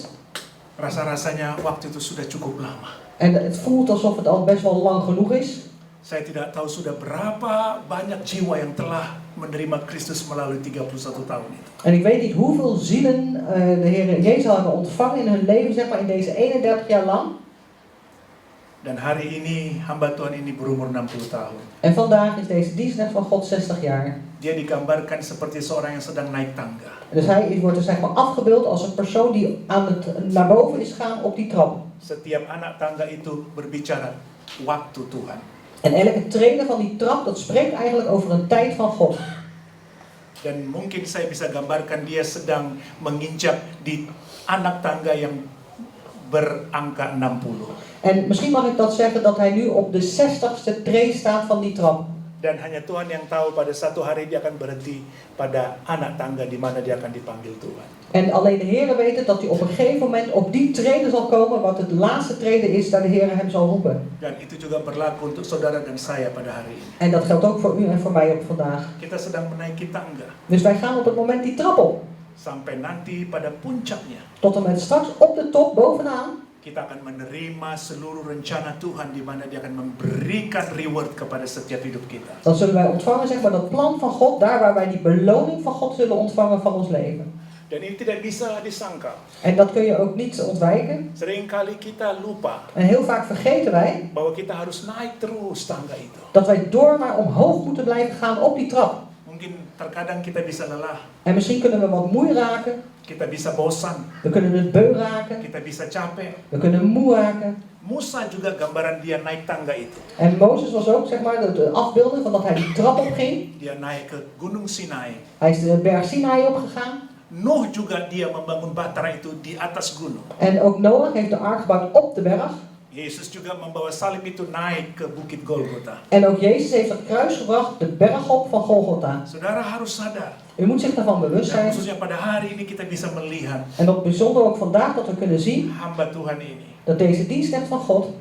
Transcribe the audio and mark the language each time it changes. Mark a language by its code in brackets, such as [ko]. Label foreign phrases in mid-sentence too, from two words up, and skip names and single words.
[id] Rasa-rasanya waktu itu sudah cukup lama. [nl] En het voelt alsof het al best wel lang genoeg is. [id] Saya tidak tahu sudah berapa banyak jiwa yang telah menerima Kristus melalui 31 tahun itu. [nl] En ik weet niet hoeveel zielen de Heer Jezus hebben ontvangen in hun leven, zeg maar in deze 31 jaar lang. [id] Dan hari ini hamba Tuhan ini berumur 60 tahun. [nl] En vandaag is deze dienstknecht van God 60 jaar. [id] Dia digambarkan seperti seorang yang sedang naik tangga. [nl] Dus hij wordt er zeg maar afgebeeld als een persoon die naar boven is gaan op die trap. [id] Setiap anak tangga itu berbicara waktu Tuhan. [nl] En elke trede van die trap, dat spreekt eigenlijk over een tijd van God. [id] Dan mungkin saya bisa gambarkan dia sedang menginjak di anak tangga yang berangka 60. [nl] En misschien mag ik dat zeggen dat hij nu op de 60ste tree staat van die trap. [id] Dan hanya Tuhan yang tahu pada satu hari dia akan berhenti pada anak tangga di mana dia akan dipanggil Tuhan. [nl] En alleen de Heer weet het dat hij op een gegeven moment op die trede zal komen, wat het laatste trede is, daar de Heer hem zal roepen. [id] Dan itu juga berlaku untuk saudara dan saya pada hari ini. [nl] En dat geldt ook voor u en voor mij op vandaag. [id] Kita sedang menaiki tangga [nl] Dus wij gaan op het moment die trap op. [id] sampai nanti pada puncaknya [nl] Tot en met straks op de top, bovenaan. [id] kita akan menerima seluruh rencana Tuhan di mana dia akan memberikan reward kepada setiap hidup kita. [nl] Dan zullen wij ontvangen zeg maar dat plan van God, daar waar wij die beloning van God zullen ontvangen van ons leven. [id] Dan ini tidak bisa disangkal. [nl] En dat kun je ook niet ontwijken. [id] Seringkali kita lupa [nl] En heel vaak vergeten wij [id] bahwa kita harus naik terus tangga itu. [nl] dat wij door maar omhoog moeten blijven gaan op die trap. [id] Mungkin terkadang kita bisa lelah, [nl] En misschien kunnen we wat moe raken. [id] kita bisa bosan, [nl] We kunnen het beu raken. [id] kita bisa capek. [nl] We kunnen moe raken. [id] Musa juga gambaran dia naik tangga itu. [nl] En Mozes was ook zeg maar de afbeelding van dat hij die trap opging. [id] Dia naik ke Gunung Sinai. [nl] Hij is de berg Sinai opgegaan. [id] Nuh juga dia membangun bahtera itu di atas gunung. [nl] En ook Noach heeft de ark gebouwd op de berg. [id] Yesus juga membawa salib itu naik ke Bukit Golgota. [nl] En ook Jezus heeft het kruis gebracht de berg op van Golgotha. [id] Saudara harus sadar. [nl] U moet zich daarvan bewust [id] Dan [nl] zijn. [id] khususnya pada hari ini kita bisa melihat [nl] En dat bijzonder ook vandaag dat we kunnen zien [id] hamba Tuhan ini, [nl] dat deze dienstknecht van God,